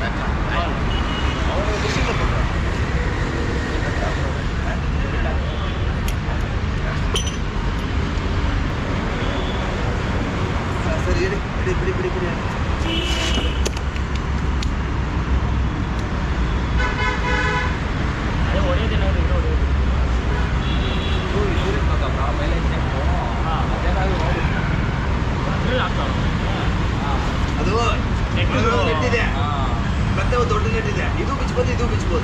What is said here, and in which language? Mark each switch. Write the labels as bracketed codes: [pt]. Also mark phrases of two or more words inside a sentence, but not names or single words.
[ta] அவங்க விஷயங்களை பண்றாங்க. சரி எடு பிடி ஒரே தினம் [kn] ಅದು ನೆಟ್ಟಿದೆ ಮತ್ತೆ ಒಂದು ದೊಡ್ಡ ನೆಟ್ಟಿದೆ. ಇದು ಬಿಚ್ಚಬಹುದು, ಇದು ಬಿಚ್ಚಬಹುದು.